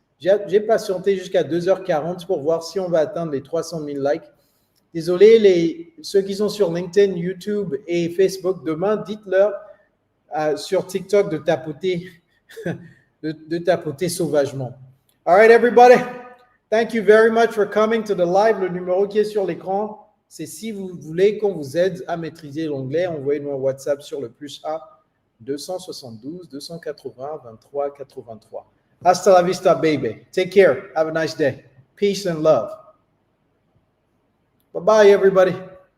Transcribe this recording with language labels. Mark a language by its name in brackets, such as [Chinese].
[French] J'ai patienté jusqu'à 2h40 pour voir si on va atteindre les 300 000 likes. Désolé, ceux qui sont sur LinkedIn, YouTube et Facebook, demain, dites-leur sur TikTok de tapoter, de tapoter sauvagement. [English] All right, everybody. Thank you very much for coming to the live. [French] Le numéro qui est sur l'écran, c'est si vous voulez qu'on vous aide à maîtriser l'anglais, envoyez-nous un WhatsApp sur le +1 272 280 23 83. [Spanish] Hasta la vista, baby. [English] Take care. Have a nice day. Peace and love. Bye-bye, everybody.